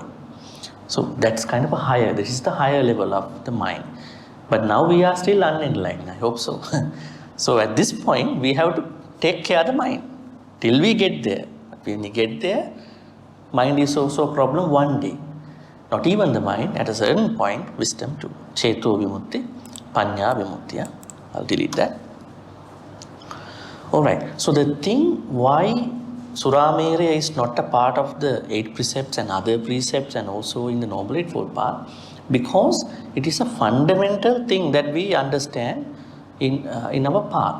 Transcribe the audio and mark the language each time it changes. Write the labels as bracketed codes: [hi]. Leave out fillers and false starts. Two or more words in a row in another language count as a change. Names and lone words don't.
[en] So that's kind of a higher, this is the higher level of the mind. But now we are still unenlightened, I hope so. So at this point, we have to take care of the mind till we get there. When we get there, mind is also a problem one day. Not even the mind, at a certain point, wisdom too. [pi] Cheto vimutti, panya vimutti. [en] I'll delete that. Alright, so the thing why Surameraya is not a part of the 8 precepts and other precepts and also in the Noble Eightfold Path, because it is a fundamental thing that we understand in our path.